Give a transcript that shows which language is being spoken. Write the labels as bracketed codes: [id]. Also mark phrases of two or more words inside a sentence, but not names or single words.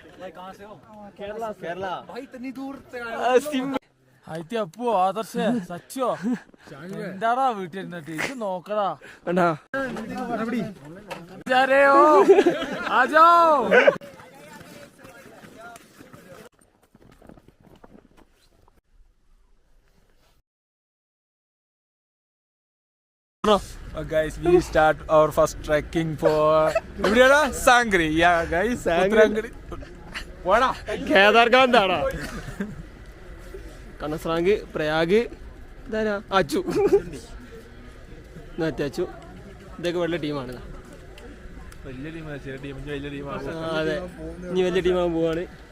[hi] केरला भाई इतनी दूर से [ml] ആയിത്തി അപ്പോ ആദർശേ സച്ചോ എന്താടാ വീട്ടിലിരുന്നിട്ട് ഇത് നോക്കടാ ആജോ [en] Guys, we start our first trekking for Sangri. Yeah, guys, Sangri. What? [ml] കേദാർഗാന്ധാണോ കണസ്രാങ്ക് പ്രയാഗ് ഇതാരാ അച്ചു അച്ചു ഇതൊക്കെ വലിയ ടീമാണ്. അതെ ഇനി വലിയ ടീമാകാൻ പോവാണ്.